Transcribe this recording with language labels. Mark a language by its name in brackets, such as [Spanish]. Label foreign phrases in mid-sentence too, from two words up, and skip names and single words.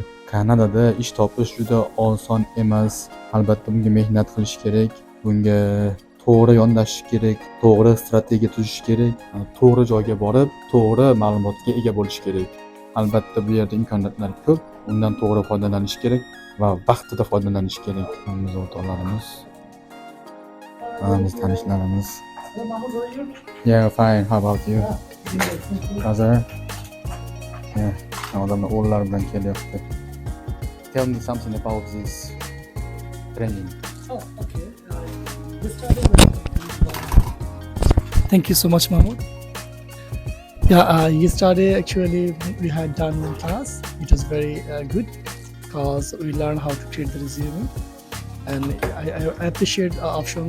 [Uzbek] Kanadada ish topish juda oson emas. Albatta bunga mehnat qilish kerak, bunga to'g'ri yondashish kerak, to'g'ri strategiya tuzish kerak, to'g'ri joyga borib, to'g'ri ma'lumotga ega bo'lish kerak. Albatta bu yerda imkoniyatlar ko'p, undan to'g'ri foydalanish kerak va vaqtida foydalanish kerak. Biz o'rtoqlarimiz, biz tanishlarimiz. [English] Yeah, fine. How about you? [Uzbek] Hozir? Yeah, odamlar o'g'illar bilan kelyapti. [English] Tell me something about this training. Oh, okay. Thank you so much, Mahmoud. Yeah, yesterday actually we had done one class, which was very good because we learned how to create the resume, and I appreciate options.